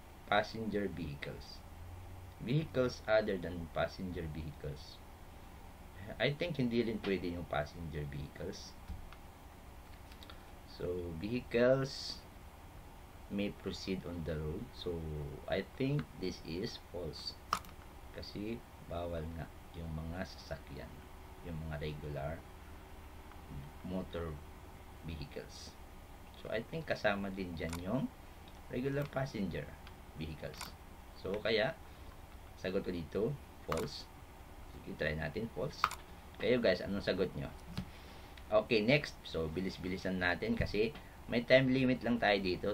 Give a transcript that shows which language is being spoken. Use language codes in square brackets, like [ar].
[en] Passenger vehicles. Vehicles other than passenger vehicles. I think [tl] hindi rin pwede yung passenger vehicles. [en] So, vehicles may proceed on the road. So, I think this is false. [tl] Kasi, bawal nga yung mga sasakyan. Yung mga regular motor vehicles. [en] So, I think [tl] kasama din dyan yung regular passenger vehicles. So, kaya, sagot ko dito, false. [en] Sige, try natin, [tl] false. Kayo guys, anong sagot nyo? Okay, next. So, bilis-bilisan natin kasi may time limit lang tayo dito.